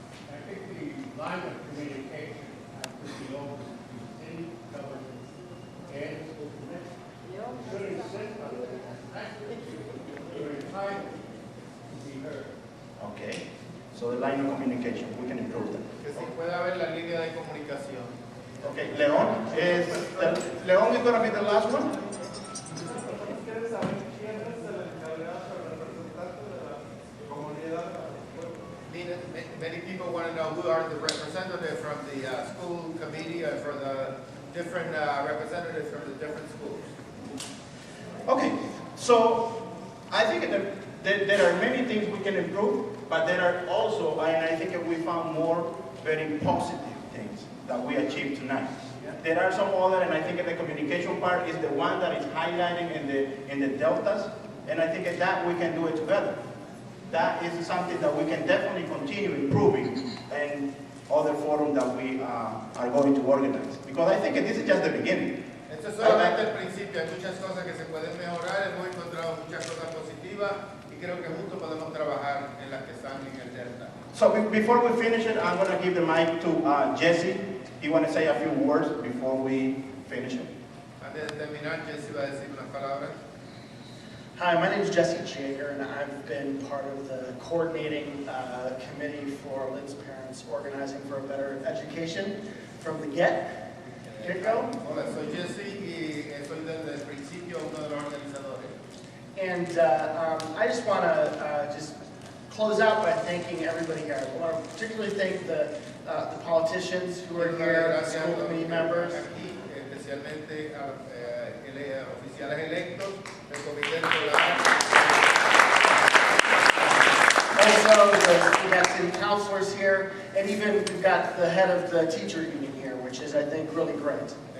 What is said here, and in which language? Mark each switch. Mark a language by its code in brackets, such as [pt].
[en] I think the line of communication has to be open to city government and school committee. Should insist on that. During time to be heard. Okay. So the line of communication, we can improve that. [es] Que se pueda ver la línea de comunicación. [en] Okay, Leon is going to be the last one. Many people want to know who are the representatives from the school committee or for the different representatives from the different schools. Okay, so I think that there are many things we can improve, but there are also, and I think that we found more very positive things that we achieved tonight. There are some other, and I think that the communication part is the one that is highlighting in the deltas, and I think that we can do it together. That is something that we can definitely continue improving and other forums that we are going to organize. Because I think this is just the beginning. [es] Esto es solamente el principio, hay muchas cosas que se pueden mejorar, hemos encontrado muchas cosas positivas y creo que juntos podemos trabajar en las que están en el Delta. [en] So before we finish it, I'm going to give the mic to Jesse. You want to say a few words before we finish it? [es] Antes de terminar, Jesse va a decir unas palabras. [en] Hi, my name is Jesse Jager, and I've been part of the coordinating committee for Lynn's parents organizing for a better education from the get-go. [es] Hola, soy Jesse y soy desde el principio uno de los organizadores. [en] And I just want to just close out by thanking everybody here. I want to particularly thank the politicians who are here, the school committee members. [es] Aquí, especialmente a oficiales electos del comité escolar. [en] Also, we got city councilors here, and even we've got the head of the teacher union here, which is, I think, really great.